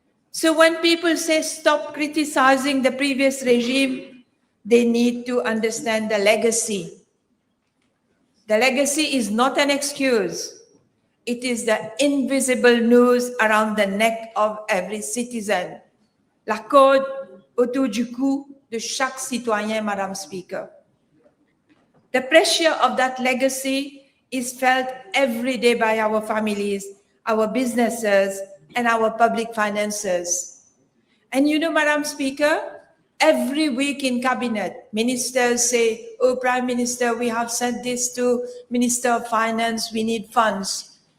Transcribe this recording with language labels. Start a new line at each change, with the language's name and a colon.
English: So when people say stop criticizing the previous regime, they need to understand the legacy. The legacy is not an excuse. It is the invisible noose around the neck of every citizen.
French: La corde autour du cou de chaque citoyen, Madam Speaker.
English: The pressure of that legacy is felt every day by our families, our businesses, and our public finances. And you know, Madam Speaker, every week in cabinet, ministers say, oh, Prime Minister, we have sent this to Minister of Finance, we need funds.